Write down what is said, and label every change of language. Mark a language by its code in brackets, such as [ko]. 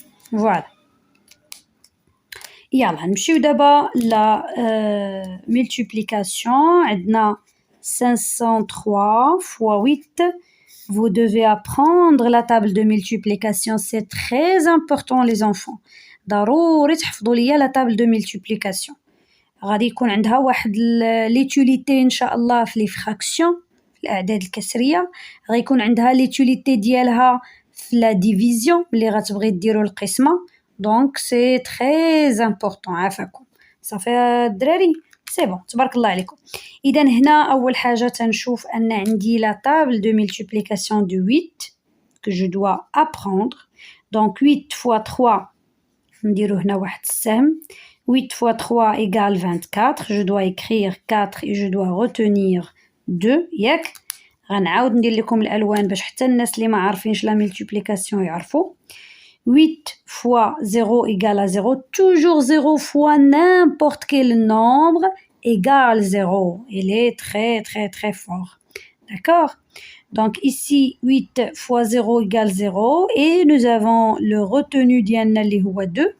[ar] فوالا يلا نمشيو دابا لا multiplication عندنا [fr] 503 fois 8. Vous devez apprendre la table de multiplication, c'est très important les enfants. [ar] ضروري تحفظوا ليا la table de multiplication. غادي يكون عندها واحد ليتوليتي ان شاء الله في لي فراكسيون في الاعداد الكسريه غيكون عندها ليتوليتي ديالها في لا ديفيزيون ملي غتبغي ديروا القسمه. [fr] Donc c'est très important [ar] عافاكم صافي الدراري سي بون تبارك الله عليكم. اذا هنا اول حاجه تنشوف ان عندي لا [fr] table de multiplication de 8 que je dois apprendre. Donc 8 fois 3 [ar] نديرو هنا واحد السهم [fr] 8 fois 3 égale 24. Je dois écrire 4 et je dois retenir 2 [ar] ياك غنعاود ندير لكم الألوان باش حتى الناس اللي ما عارفينش لا ملتيبليكاسيون يعرفوا. [fr] 8 fois 0 égale à 0. Toujours 0 fois n'importe quel nombre égale 0. Il est très très très fort. D'accord? Donc ici 8 fois 0 égale 0 et nous avons le retenu [ar] ديالنا اللي هو [fr] 2.